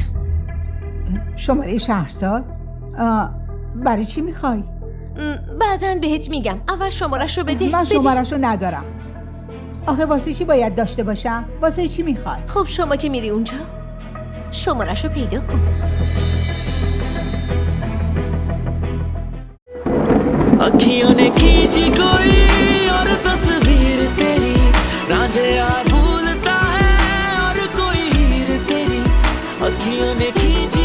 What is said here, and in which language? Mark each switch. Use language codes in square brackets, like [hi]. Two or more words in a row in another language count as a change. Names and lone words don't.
[fa] شماره شهرزاد؟ برای چی میخوای؟ بعدن بهت میگم. اول شماره‌شو بده. من شماره‌شو ندارم. آخه واسه چی باید داشته باشم؟ واسه چی میخوای؟ خب شما که میری اونجا شماره‌شو پیدا کن. [hi] अखियों ने खींची कोई और तस्वीर तेरी, रांझिया भूलता है और कोई हीर तेरी। अखियों ने खींची